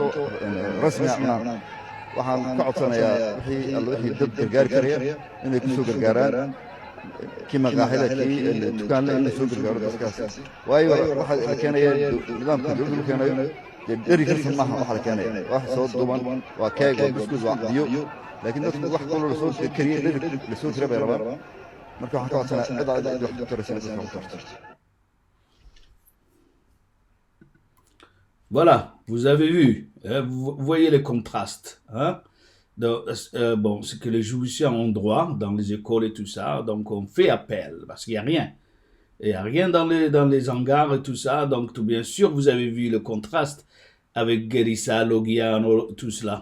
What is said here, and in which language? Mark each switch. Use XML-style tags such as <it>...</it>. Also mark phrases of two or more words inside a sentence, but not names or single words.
<so>rasmi ah waxaan ka codsanayaa wixii dad gargaari karaya inay ku soo gargaaraan kii maqaaxida kii dukaanle inay soo gargaaro dadkaas waayo waxaa la keenaya nidaamka dowladda la keenayo deri karsan maaha waxa la keenaya wax soo duuban waa keeg waa buskud waa biyo laakiin dadku wax kulul soo kariya deri lasoo tira bay rabaan marka waxaan ka codsanayaa cid wax ku taraysan dadka ku tarto.</so> <fr>Voilà, vous avez vu, vous voyez les contrastes. Bon, c'est que les Djiboutiens ont droit dans les écoles et tout ça, donc on fait appel, parce qu'il n'y a rien. Il n'y a rien dans les hangars et tout ça, donc tout bien sûr, vous avez vu le contraste avec Guérissa, Logia, tout cela.</fr>